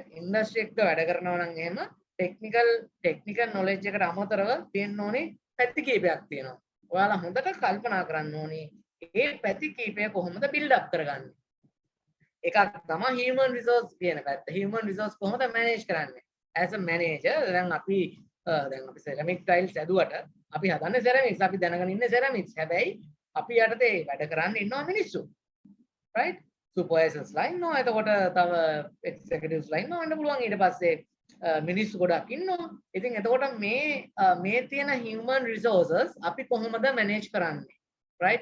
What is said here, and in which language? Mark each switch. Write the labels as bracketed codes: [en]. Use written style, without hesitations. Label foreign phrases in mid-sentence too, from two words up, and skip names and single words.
[si] ඉන්ඩස්ට්‍රි එකක වැඩ කරනවා නම් එහෙම ටෙක්නිකල් නොලෙජ් එකට අමතරව තියෙන්න ඕනේ පැති කීපයක් තියෙනවා. ඔයාලා හොඳට කල්පනා කරන්න ඕනේ මේ පැති කීපය කොහොමද බිල්ඩ් අප් කරගන්නේ. එකක් තමයි [en] human resource [si] කියන පැත්ත. [en] human resource [si] කොහොමද manage කරන්නේ? [en] as a manager [si] දැන් අපි [en] ceramic tiles [si] ඇදුවට අපි හදන්නේ ceramics. අපි දැනගෙන ඉන්නේ ceramics. හැබැයි අපි යටතේ වැඩ කරන්න ඉන්නවා මිනිස්සු. right? supervisors ලා ඉන්නවා. එතකොට තව executives ලා ඉන්නවා. වෙන්න පුළුවන් ඊට පස්සේ මිනිස්සු ගොඩක් ඉන්නවා. ඉතින් එතකොට මේ තියෙන [en] human resources [si] අපි කොහොමද manage කරන්නේ? right?